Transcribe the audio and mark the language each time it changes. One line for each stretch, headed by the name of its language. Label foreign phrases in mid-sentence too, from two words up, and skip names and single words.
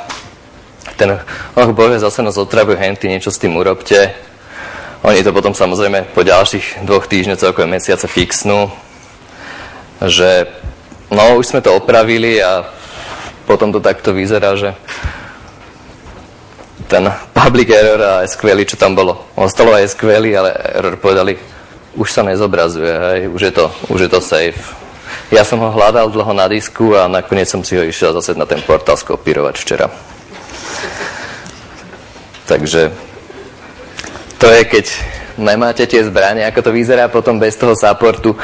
Slovak: Ten, bože, zase nás otravujú henty, niečo s tým urobte. Oni to potom samozrejme po ďalších 2 týždňoch, celkové mesiace fixnú, že no, už sme to opravili a potom to takto vyzerá, že ten
English: public error
Slovak: a SQL, čo tam bolo. Ostalo aj SQL, ale error povedali, už sa nezobrazuje, hej, už je to safe. Ja som ho hľadal dlho na disku a nakoniec som si ho išiel zase na ten portál skopírovať včera. Takže to je, keď nemáte tie zbranie, ako to vyzerá potom bez toho supportu.